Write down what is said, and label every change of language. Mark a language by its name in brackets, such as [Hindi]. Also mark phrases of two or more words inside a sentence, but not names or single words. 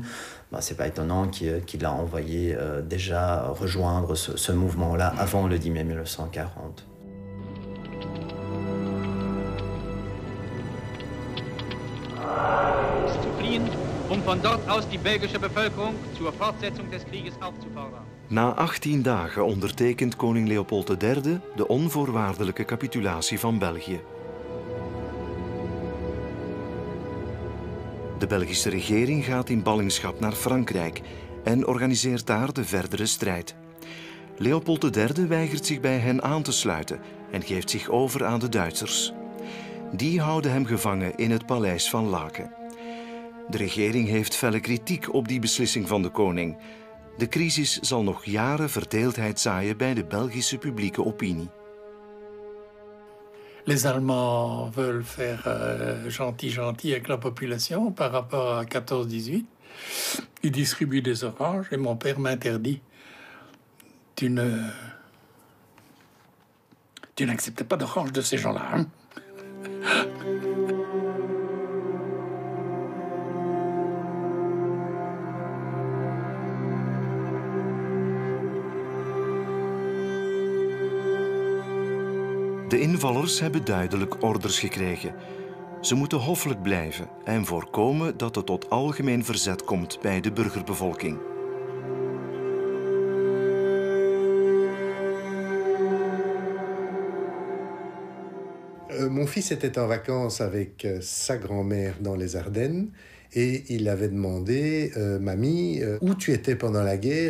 [French] C'est pas étonnant qu'il a envoyé déjà rejoindre ce mouvement-là avant le 10 mai 1940. [German] ziehen, von dort aus die belgische Bevölkerung zur Fortsetzung des Krieges aufzufordern. [Dutch] Na 18 dagen ondertekent koning Leopold III de onvoorwaardelijke capitulatie van België. De Belgische regering gaat in ballingschap naar Frankrijk en organiseert daar de verdere strijd. Leopold III weigert zich bij hen aan te sluiten en geeft zich over aan de Duitsers. Die houden hem gevangen in het paleis van Laken. De regering heeft felle kritiek op die beslissing van de koning. De crisis zal nog jaren verdeeldheid zaaien bij de Belgische publieke opinie. [French] Les Allemands veulent faire gentil avec la population par rapport à 14-18. Ils distribuent des oranges et mon père m'interdit. Tu n'acceptes pas d'orange de ces gens-là, hein? [Dutch] De invallers hebben duidelijk orders gekregen. Ze moeten hoffelijk blijven en voorkomen dat het tot algemeen verzet komt bij de burgerbevolking. [French] Mon fils était en vacances avec sa grand-mère dans les Ardennes et il avait demandé « Mamie, où tu étais pendant la guerre?